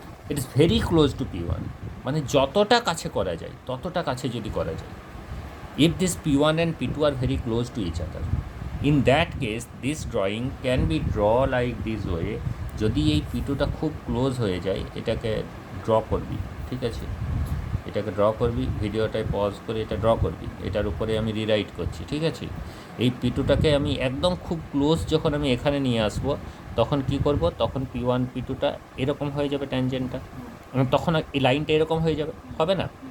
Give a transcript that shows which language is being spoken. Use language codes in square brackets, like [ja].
[en] It is very close to P1, [bn] মানে যতটা কাছে করা যায় ততটা কাছে যদি করা যায়। [en] If this P1 and P2 are very close to each other, in that case this drawing can be draw like this way. [bn] যদি এই P2টা খুব ক্লোজ হয়ে যায়, এটাকে ড্র করবি, ঠিক আছে? এটাকে ড্র করবি, ভিডিওটায় পজ করে এটা ড্র করবি, এটার উপরে আমি রিরাইট করছি, ঠিক আছে? এই P2টাকে আমি একদম খুব ক্লোজ যখন আমি এখানে নিয়ে আসবো, তখন কি করব? তখন P1 P2টা এরকম হয়ে যাবে ট্যানজেন্টটা, তখন এই লাইনটা এরকম হয়ে যাবে, হবে না?